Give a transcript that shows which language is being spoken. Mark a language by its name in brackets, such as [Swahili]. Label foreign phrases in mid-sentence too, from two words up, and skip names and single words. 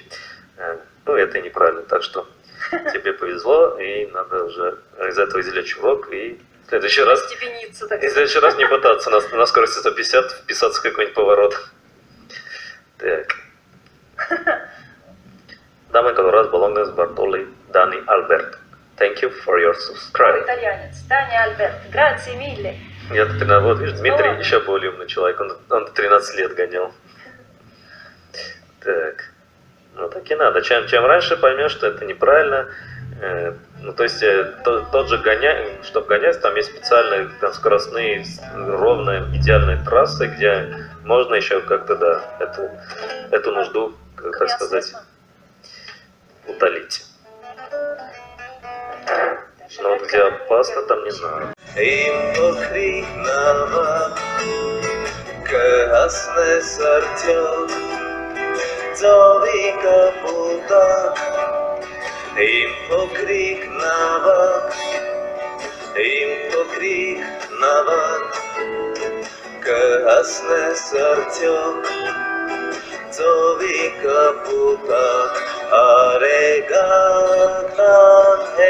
[Russian] Ну, это неправильно, так что тебе повезло, и надо уже из этого извлечь урок, и в следующий раз не пытаться на скорости 150 вписаться в какой-нибудь поворот. Так. Дамы и господа, Bologna's Bartoli, Dani Albert. [English] Thank you for your subscribe. [Russian] Итальянец. Дани Альберт. [Italian] Grazie mille. [Russian] Я тут 13, вот видишь, Дмитрий еще более умный человек, он 13 лет гонял. Так. Ну так и надо. Чем раньше поймешь, что это неправильно, ну то есть тот же чтобы гонять, там есть специальные там, скоростные, ровные, идеальные трассы, где можно еще как-то, да, эту нужду, так сказать, утолить. Но вот где опасно, там не надо. [Armenian] Ծովի կապուտակ, իմ փոքրիկ նավակ, կհասնես արդյոք, ծովի կապուտակ, արեգական